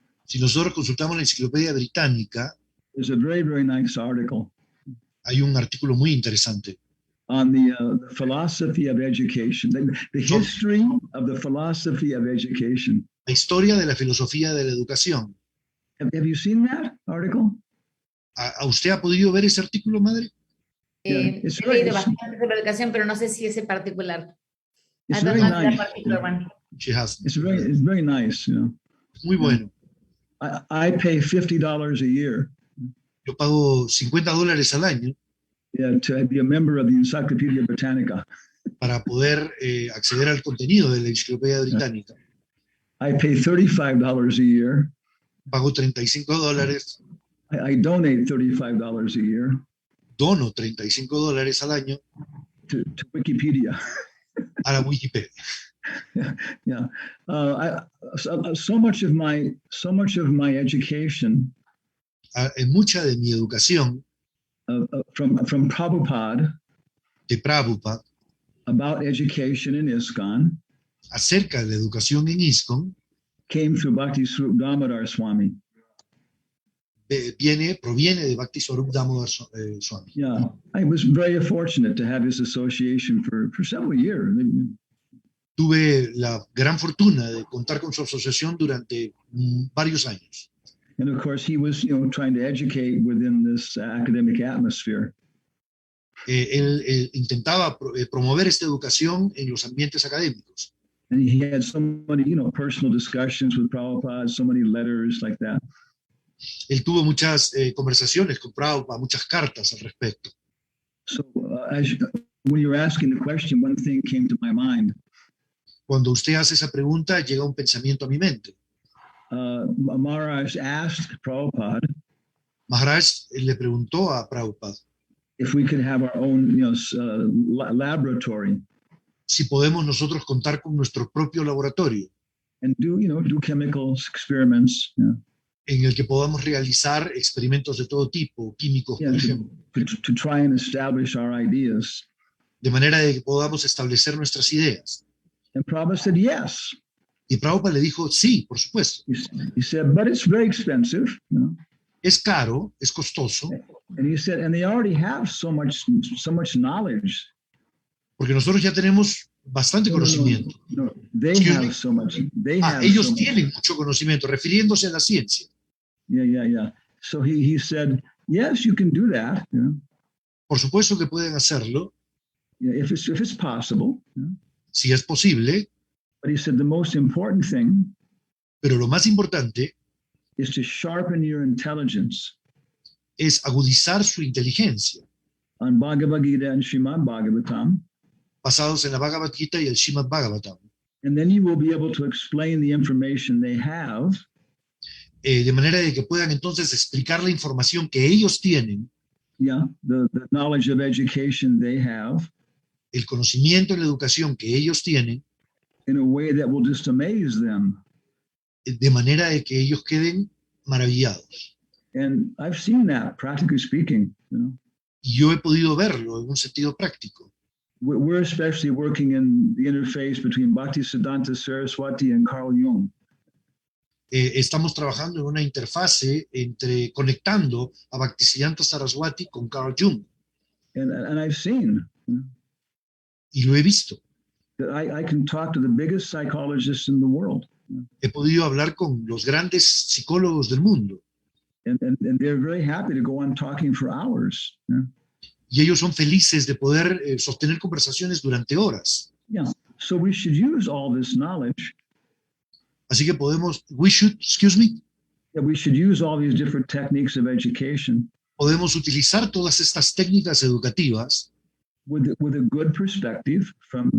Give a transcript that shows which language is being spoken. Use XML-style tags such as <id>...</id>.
<es>si nosotros consultamos la Enciclopedia Británica,</es> <en>there's a very, very nice article.</en> <es>Hay un artículo muy interesante</es> <en>on the philosophy of education, the history of the philosophy of education.</en> <es>La historia de la filosofía de la educación.</es> <en>Have you seen that article?</en> <es>¿A usted ha podido ver ese artículo, madre? He leído bastante sobre educación, pero no sé si ese particular.</es> <en>It's very nice. She has. It's very nice.</en> <es>Muy bueno.</es> <en>I pay $50 a year.</en> <es>Yo pago $50 al año.</es> <en>Yeah, to be a member of the Encyclopedia Britannica.</en> <es>Para poder acceder al contenido de la Enciclopedia Británica.</es> <en>I pay $35 a year.</en> <es>Pago $35.</es> <en>I donate $35 a year.</en> <es>Dono $35 al año.</es> <en>To Wikipedia.</en> <es>A la Wikipedia.</es> <en>Yeah. So much of my education.</en> <es>En mucha de mi educación.</es> <en>From Prabhupada.</en> <es>De Prabhupada.</es> <en>About education in ISKCON.</en> <es>Acerca de la educación en ISKCON.</es> <en>Came through Bhakti Swarup Damodar Swami.</en> <es>Proviene de Bhakti Swarup Damodar Swami.</es> <en>Yeah, I was very fortunate to have his association for several years.</en> <es>Tuve la gran fortuna de contar con su asociación durante varios años.</es> <en>And of course, he was, trying to educate within this academic atmosphere.</en> <es>Él intentaba promover esta educación en los ambientes académicos.</es> <en>And he had so many, personal discussions with Prabhupada, so many letters like that.</en> <es>Él tuvo muchas conversaciones con Prabhupada, muchas cartas al respecto.</es> <en>So, when you were asking the question, one thing came to my mind.</en> <es>Cuando usted hace esa pregunta, llega un pensamiento a mi mente.</es> <en>Maharaj asked Prabhupada.</en> <es>Maharaj le preguntó a Prabhupada</es> <en>if we could have our own, laboratory.</en> <es>Si podemos nosotros contar con nuestro propio laboratorio.</es> <en>And do chemical experiments. Yeah.</en> <es>En el que podamos realizar experimentos de todo tipo, químicos, por ejemplo.</es> <en>To try and establish our ideas.</en> <es>De manera de que podamos establecer nuestras ideas.</es> <en>And Prabhupada said yes.</en> <es>Y Prabhupada le dijo, sí, por supuesto.</es> <en>He said, but it's very expensive.</en> <es>Es caro, es costoso.</es> <en>And he said, and they already have so much knowledge.</en> <es>Porque nosotros ya tenemos bastante conocimiento.</es> <en>No, they have so much.</en> <es>Ellos tienen mucho conocimiento, refiriéndose a la ciencia.</es> <en>Yeah. So he said, yes, you can do that.</en> <es>Por supuesto que pueden hacerlo.</es> <en>If it's possible.</en> <es>Si es posible.</es> <en>But he said the most important thing.</en> <es>Pero lo más importante</es> <en>is to sharpen your intelligence.</en> <es>Es agudizar su inteligencia.</es> <en>On Bhagavad Gita and Srimad Bhagavatam.</en> <es>Basados en la Bhagavad Gita y el Srimad Bhagavatam.</es> <en>And then you will be able to explain the information they have.</en> <es>De manera de que puedan entonces explicar la información que ellos tienen.</es> <en>Yeah, the knowledge of education they have.</en> <es>El conocimiento en la educación que ellos tienen.</es> <en>in a way that will just amaze them.</en> <es>de manera de que ellos queden maravillados.</es> <en>And I've seen that, practically speaking. You know,</en> <es>Y yo he podido verlo en un sentido práctico.</es> <en>we're especially working in the interface between Bhaktisiddhanta Saraswati and Carl Jung.</en> <es>Estamos trabajando en una interfase conectando a Bhaktisiddhanta Saraswati con Carl Jung.</es> <en>And I've seen, you know,</en> <es>Y lo he visto.</es> <en>that I can talk to the biggest psychologists in the world.</en> <es>He podido hablar con los grandes psicólogos del mundo.</es> <en>And they're very happy to go on talking for hours. You know?</en> <es>Y ellos son felices de poder sostener conversaciones durante horas.</es> <en>Yeah. So we should use all this knowledge.</en> <es>Así que</es> <en>excuse me, Yeah, we should use all these different techniques of education</en> <es>podemos utilizar todas estas técnicas educativas</es> <en>with a good perspective from</en>